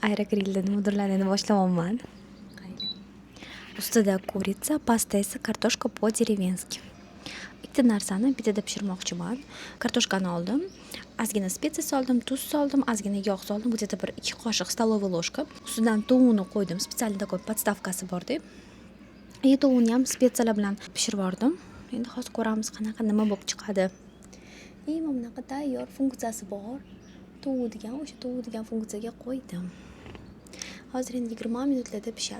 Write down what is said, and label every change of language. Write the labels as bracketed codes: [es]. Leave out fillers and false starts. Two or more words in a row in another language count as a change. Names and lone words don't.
[uz] Aerogrilda nimadirlarni boshlamoqman. Ustida kuritsa, pastda esa kartoshka po-dеревенски. Ikkita narsani bitada pishirmoqchiman. Kartoshkani oldim, ozgina spetsiya soldim, tuz soldim, ozgina yog' soldim. Bu yerda bir 2 qoshiq [ru] столовая ложка. [uz] Ustidan tovuqni qo'ydim. Spesial такой podstavkasi bor-da. Tovuqni ham spetsiyalar bilan pishirib yubordim. Endi hozir ko'ramiz qanaqa nima bo'lib chiqadi. Mana bunaqa tayyor funksiyasi bor. O'sha tovuq degan funksiyaga qo'ydim. Hozir endi 20 minutlarda pishadi.